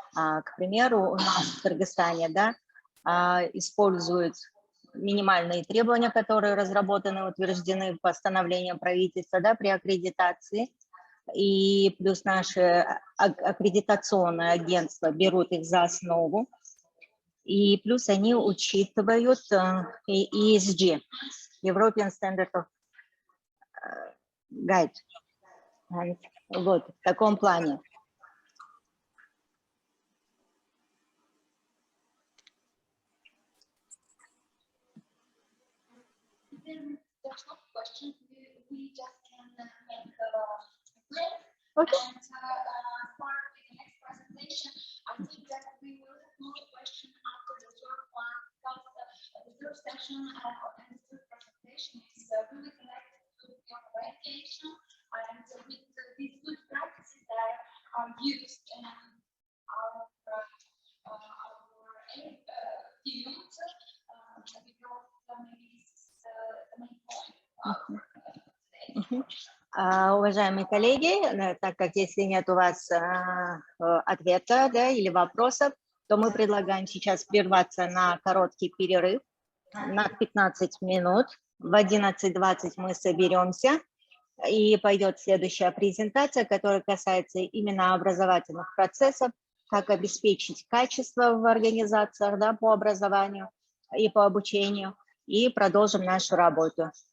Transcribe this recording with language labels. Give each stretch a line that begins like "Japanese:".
Russian: К примеру, у нас в Кыргызстане, да, используют минимальные требования, которые разработаны, утверждены постановлением правительства, да, при аккредитации. И плюс наши аккредитационные агентства берут их за основу. И плюс они учитывают ESG,
English: European Standard of Guide.
Russian: Вот, в таком плане.
English: Okay. I think that we will have more questions after the third one, because the third session and the third presentation is really connected to your education and with these good practices that are used in our field, because maybe this is the main point of today.
Russian: Уважаемые коллеги, так как если нет у вас ответа, да, или вопросов, то мы предлагаем сейчас прерваться на короткий перерыв на 15 минут. В 11:20 мы соберемся, и пойдет следующая презентация, которая касается именно образовательных процессов, как обеспечить качество в организациях, да, по образованию и по обучению, и продолжим нашу работу.